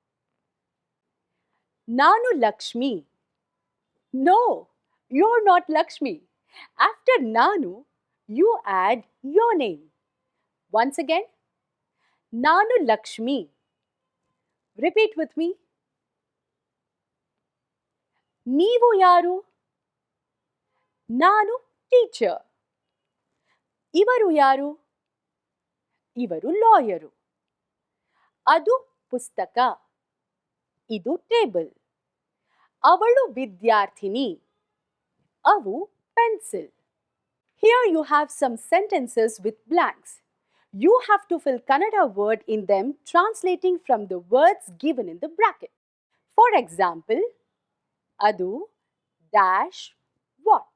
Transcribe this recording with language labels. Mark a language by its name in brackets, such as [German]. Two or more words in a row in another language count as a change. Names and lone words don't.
[English] Naanu Lakshmi. No, you're not Lakshmi. After Naanu, you add your name. Once again, Naanu Lakshmi. Repeat with me. [Kannada] ನೀವು ಯಾರು? Naanu teacher. ಇವರು ಯಾರು? ಇವರು ಲಾಯರು. ಅದು ಪುಸ್ತಕ. ಇದು table. ಅವಳು ವಿದ್ಯಾರ್ಥಿನಿ. ಅವು pencil. [English] Here you have some sentences with blanks. You have to fill Kannada word in them, translating from the words given in the bracket. For example, adu dash what?